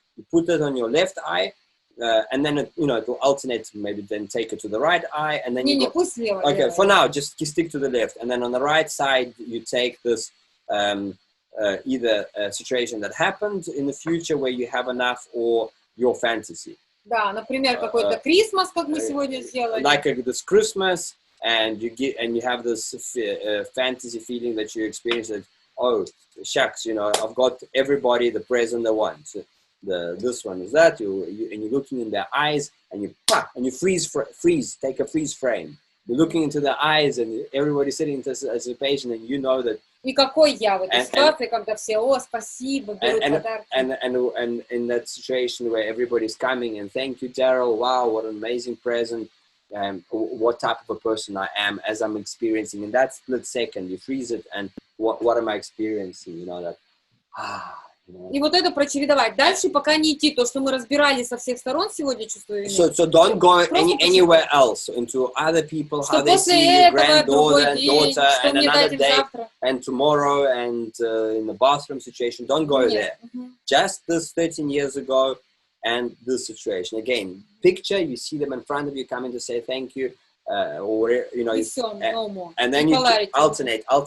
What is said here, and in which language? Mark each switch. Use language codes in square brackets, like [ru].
[en] You put that on your left eye, and then, you know, it will alternate, maybe then take it to the right eye, and then you go, okay, for now, just stick to the left. And then on the right side, you take this, either a situation that happened in the future where you have enough, or your fantasy. [ru] Да, например, какой-то Christmas, как мы сегодня сделали. [en] Like this Christmas, and you have this fantasy feeling that you experience that, oh, shucks, you know, I've got everybody, the present, the one. So this one is that, and you're looking in their eyes, and you freeze, take a freeze frame. You're looking into their eyes, and everybody's sitting in anticipation, and you know that. [ru] И какой я в этой ситуации, когда все, о, спасибо, берут подарки. [en] And in that situation where everybody's coming, and thank you, Derrell, wow, what an amazing present, what type of a person I am as I'm experiencing. In that split second, you freeze it, and what am I experiencing, you know, that, [ru] И вот это прочередовать. Дальше пока не идти. То, что мы разбирали со всех сторон сегодня, чувствую. [en] So don't go anywhere else into other people, how they see your granddaughter and daughter, and another day, and tomorrow, and in the bathroom situation. Don't go there. Just this 13 years ago, and this situation. Again, picture, you see them in front of you coming to say thank you, or, you know, and then you alternate.